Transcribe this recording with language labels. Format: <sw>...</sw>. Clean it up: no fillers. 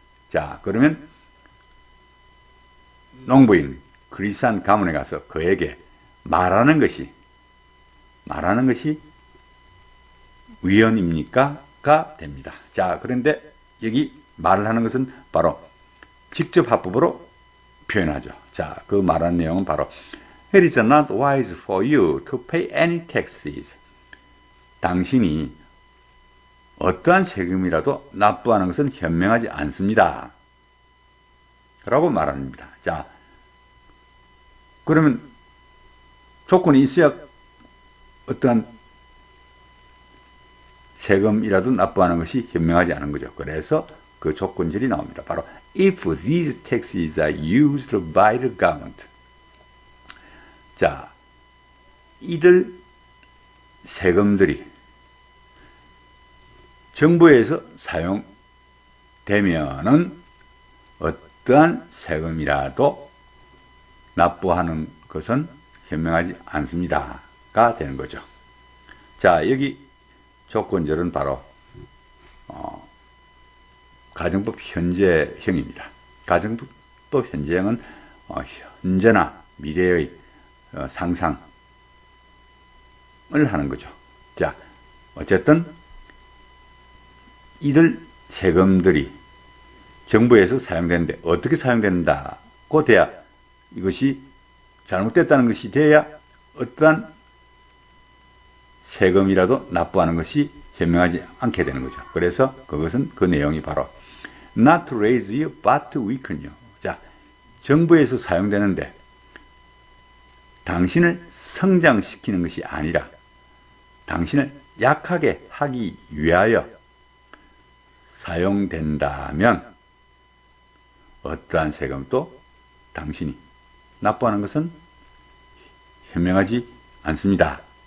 <ko>자, 그러면 농부인 크리산 가문에 가서 그에게 말하는 것이 위헌입니까? 가 됩니다. 자, 그런데 여기 말을 하는 것은 바로 직접 합법으로 표현하죠. 자, 그 말한 내용은 바로</ko> <en>It is not wise for you to pay any taxes.</en> <ko>당신이 어떠한 세금이라도 납부하는 것은 현명하지 않습니다. 라고 말합니다. 자, 그러면 조건이 있어야 어떠한 세금이라도 납부하는 것이 현명하지 않은 거죠. 그래서 그 조건절이 나옵니다. 바로</ko> <en>if these taxes are used by the government.</en> <ko>자, 이들 세금들이 정부에서 사용되면은 어떠한 세금이라도 납부하는 것은 현명하지 않습니다가 되는 거죠. 자, 여기 조건절은 바로 가정법 현재형입니다. 가정법 현재형은 현재나 미래의 상상을 하는 거죠. 자, 어쨌든 이들 세금들이 정부에서 사용되는데 어떻게 사용된다고 돼야, 이것이 잘못됐다는 것이 돼야 어떠한 세금이라도 납부하는 것이 현명하지 않게 되는 거죠. 그래서 그것은 그 내용이 바로</ko> <en>not to raise you but to weaken you.</en> <ko>자, 정부에서 사용되는데 당신을 성장시키는 것이 아니라 당신을 약하게 하기 위하여 사용된다면 어떠한 세금도 당신이 납부하는 것은 현명하지 않습니다.</ko>